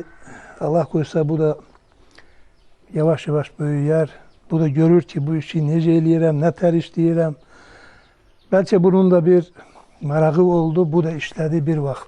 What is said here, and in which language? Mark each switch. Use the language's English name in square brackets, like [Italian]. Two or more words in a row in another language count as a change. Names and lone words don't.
[Turkish] Allah koysa bu da yavaş yavaş büyüyer. [Azerbaijani] Bu da görür ki bu işi necə eləyirəm, nə tər işləyirəm. Bəlkə bunun da bir marağı oldu. Bu da işlədi bir vaxt.